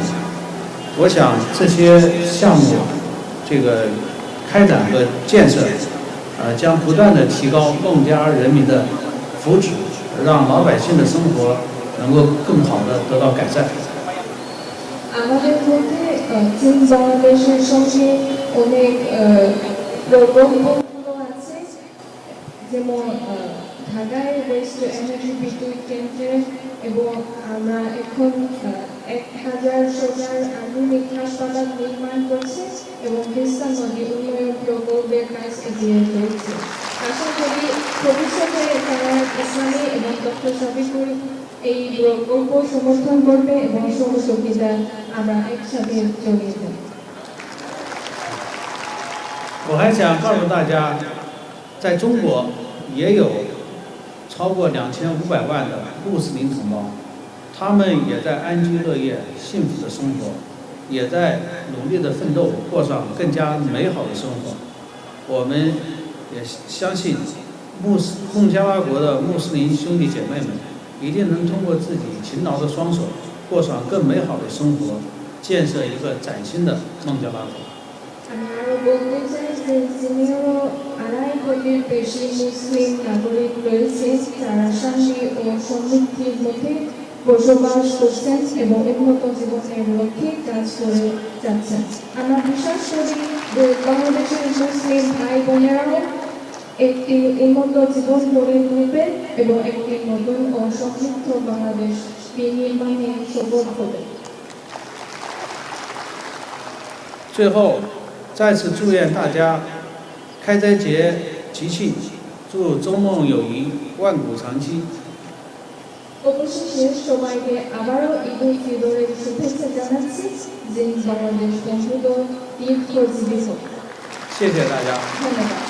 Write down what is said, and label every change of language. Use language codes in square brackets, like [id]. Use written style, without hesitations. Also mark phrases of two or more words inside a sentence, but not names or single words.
[zh] 我想这些项目，这个。开展和建设，将不断的提高孟加人民的福祉，让老百姓的生活能够更好的得到改善。 [bn] আমাদের মধ্যে চীন বাংলাদেশের সঙ্গে অনেক রকমগুলো আছে, যেমন ঢাকায় [en] waste energy [bn] বিদ্যুৎ কেন্দ্রে এবং আমরা এখন 1000 শয্যার আধুনিক হাসপাতাল নির্মাণ করছি এবং তিস্তা নদী উন্নয়ন প্রকল্পের কাজ এগিয়ে চলছে। আশা করি ভবিষ্যতে তারা ইসলামী এবং ডক্টর শফিকুর এই প্রকল্প সমর্থন করবে এবং সহযোগিতা আমরা একসাথে চলিয়ে যাব। [zh] 我还想告诉大家，在中国也有超过2500万的穆斯林同胞，他们也在安居乐业、幸福的生活，也在努力的奋斗，过上更加美好的生活。我们也相信孟加拉国的穆斯林兄弟姐妹们一定能通过自己勤劳的双手，过上更美好的生活，建设一个崭新的孟加拉国。 [bn] আমি আরো বলতে চাই যে যিনিও 2.5 কোটির বেশি মুসলিম নাগরিক রয়েছে, যারা শান্তি ও সমৃদ্ধির মধ্যে বসবাস করছেন এবং উন্নত জীবনের লক্ষ্যে কাজ করে যাচ্ছেন। আমরা বিশ্বাস করি যে বাংলাদেশের মুসলিম ভাই বোনেরাও একটি উন্নত জীবন গড়ে তুলবে এবং একটি নতুন ও সমৃদ্ধ বাংলাদেশ বিনির্মাণে সফল হবে। [zh] 最后，再次祝愿大家开斋节吉庆，祝中孟友谊万古长期。 [bn] অবশেষে সবাইকে আবারও ঈদ উল ফিতরের শুভেচ্ছা জানাচ্ছি, যে বাংলাদেশ বন্ধুত্ব দীর্ঘজীবী হোক। [zh] 谢谢大家。 [bn] ধন্যবাদ।